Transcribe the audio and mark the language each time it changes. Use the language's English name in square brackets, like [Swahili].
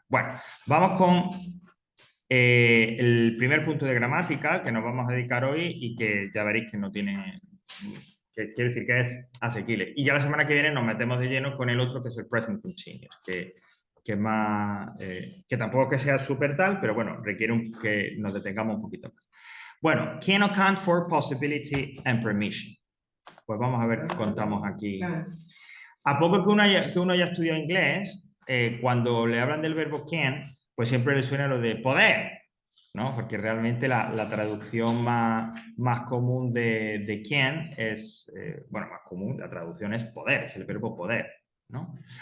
[Spanish] Bueno, vamos con el primer punto de gramática que nos vamos a dedicar hoy y que ya veréis que no tiene, que quiere decir que es asequible. Y ya la semana que viene nos metemos de lleno con el otro que es el present continuous, que más, que tampoco que sea súper tal, pero bueno, requiere que nos detengamos un poquito más. [English] Bueno, can account for possibility and permission. [Spanish] Pues vamos a ver qué contamos aquí. A poco que uno haya estudiado inglés, cuando le hablan del verbo can, pues siempre le suena lo de poder, ¿no? Porque realmente la traducción más común de can es, bueno, más común, la traducción es poder, es el verbo poder, ¿no?